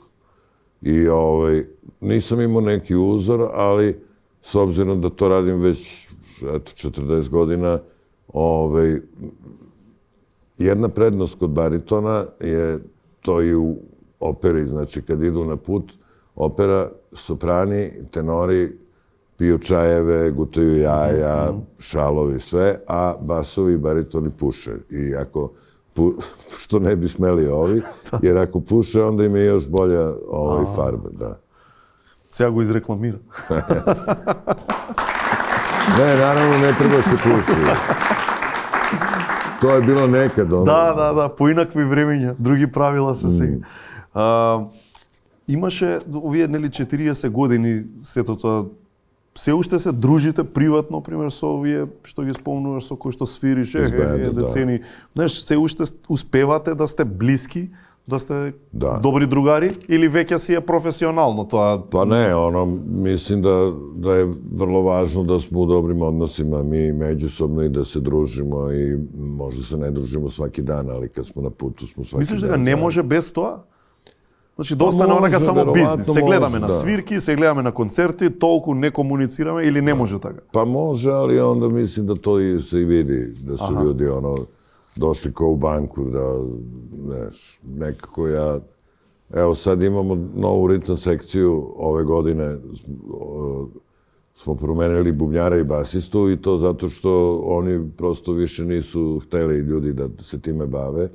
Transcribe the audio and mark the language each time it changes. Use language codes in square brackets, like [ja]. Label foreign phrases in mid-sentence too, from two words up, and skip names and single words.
[sr] I nisam imao neki uzor, ali s obzirom da to radim već 40 godina, jedna prednost kod baritona je to i u operi, znači kad idu na put, opera, soprani, tenori piju čajeve, gutaju jaja, šalovi, sve, a basovi i baritoni puše. I ako, što ne bi smeli ovi, jer ako puše, onda im je još bolja farba, da. [mk] Сега го изрекламира. Не, наравно не треба се пуши. [sr] To je bilo nekad. [mk] Да, поинакви времења, други правила се сега. Имаше овие нели 40 години сето тоа, се уште се дружите приватно, пример, со овие што ги спомнуваш, со кои што свириш, децени. Знаеш, се уште успевате да сте блиски, да сте добри другари, или веќе си е професионално тоа? [sr] Pa ne, mislim da je vrlo važno da smo u dobrim odnosima, mi međusobno i da se družimo i možda se ne družimo svaki dan, ali kad smo na putu smo svaki dan. Misliš da ne može bez тоа? [mk] Значи да остане онака само веројатно бизнис. Се гледаме може, на да. свирки, се гледаме на концерти, толку не комуницираме или не може така? [sr] Pa može, ali onda mislim da to se i vidi, da su ljudi došli kao u banku, da, znaš, nekako ja... Evo sad imamo novu ritam sekciju, ove godine smo promenili bubnjara i basistu i to zato što oni prosto više nisu hteli ljudi da se time bave.